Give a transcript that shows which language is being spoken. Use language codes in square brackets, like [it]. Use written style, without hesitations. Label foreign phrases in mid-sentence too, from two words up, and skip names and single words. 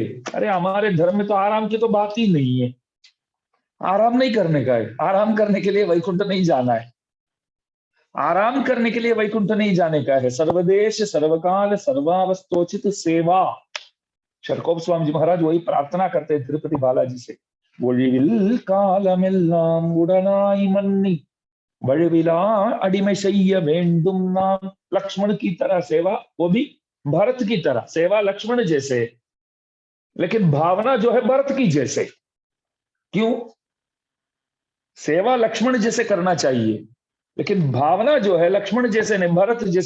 [hi] अरे हमारे धर्म में तो आराम की तो बात ही नहीं है, आराम नहीं करने का है, आराम करने के लिए वैकुंठ नहीं जाना है, आराम करने के लिए वैकुंठ नहीं जाने का है, सर्वदेश सर्वकाल सर्वावस्थोचित सेवा। शरकोप स्वामी जी महाराज वही प्रार्थना करते हैं तिरुपति बालाजी से, [ta] ஒழிவில் காலமெல்லாம் உடனாய் மன்னி வழுவிலா அடிமை செய்ய வேண்டும் नाम। [hi] लक्ष्मण की तरह सेवा, वो भी भरत की तरह सेवा, लक्ष्मण जैसे, लेकिन भावना जो है भरत की जैसे। क्यों? सेवा लक्ष्मण जैसे करना चाहिए, लेकिन भावना जो है लक्ष्मण जैसे नहीं, भरत जैसे।